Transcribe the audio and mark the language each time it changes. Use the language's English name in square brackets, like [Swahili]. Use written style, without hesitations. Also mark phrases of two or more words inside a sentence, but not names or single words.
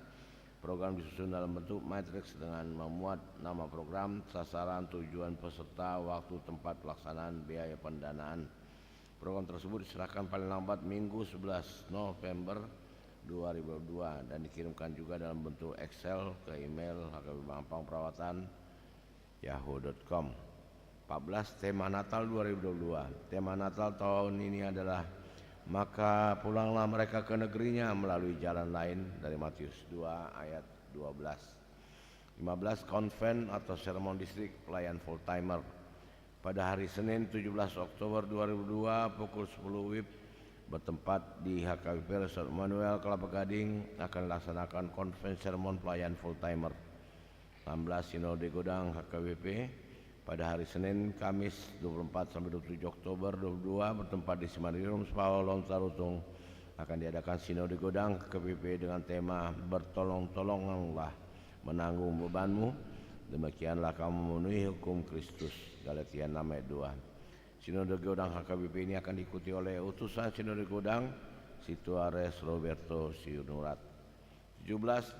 [Indonesian] Program disusun dalam bentuk matriks dengan memuat nama program, sasaran, tujuan peserta, waktu, tempat pelaksanaan, biaya pendanaan. Program tersebut diserahkan paling lambat Minggu 11 November 2022 dan dikirimkan juga dalam bentuk Excel ke email HKBP Mampang Perapatan yahoo.com. 14. Tema Natal 2022. Tema Natal tahun ini adalah maka pulanglah mereka ke negerinya melalui jalan lain dari Matius 2 ayat 12. 15. Konven atau sermon distrik pelayan [English] full timer. [Indonesian] Pada hari Senin 17 Oktober 2022 pukul 10 WIB bertempat di HKBP Resort Manuel Kelapa Gading akan dilaksanakan konven sermon pelayan [English] full timer. [Indonesian] 16. Sinode Godang HKBP pada hari Senin Kamis 24 sampai 27 Oktober 2022 bertempat di Simarirum Sepawau Lontarutung akan diadakan Sinode Godang HKBP dengan tema bertolong-tolonglah menanggung bebanmu, demikianlah kamu memenuhi hukum Kristus. Galatia 6 ayat 2. Sinode Godang HKBP ini akan diikuti oleh utusan Sinode Godang Situares Roberto Siunurat. 17.